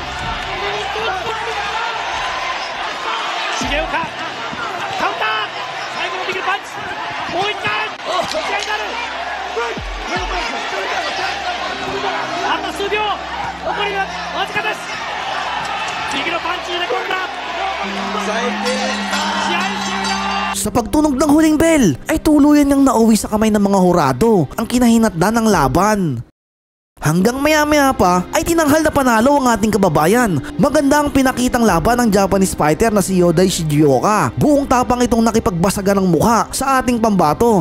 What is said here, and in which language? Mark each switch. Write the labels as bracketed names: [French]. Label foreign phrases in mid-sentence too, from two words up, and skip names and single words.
[Japanese] 重岡カウンター。最後の右のパンチ。もう一回試合になる。あと数秒残りがわずかです右のパンチでこれだ試合終了 [Filipino] Sa pagtunog ng huling bell, ay tuluyan niyang nauwi sa kamay ng mga hurado ang kinahinatnan ng laban. Hanggang maya-maya pa ay tinanghal na panalo ang ating kababayan. Maganda ang pinakitang laban ng [English] Japanese fighter [Filipino] na si Yodai Shigeoka. Buong tapang itong nakipagbasagan ng mukha sa ating pambato.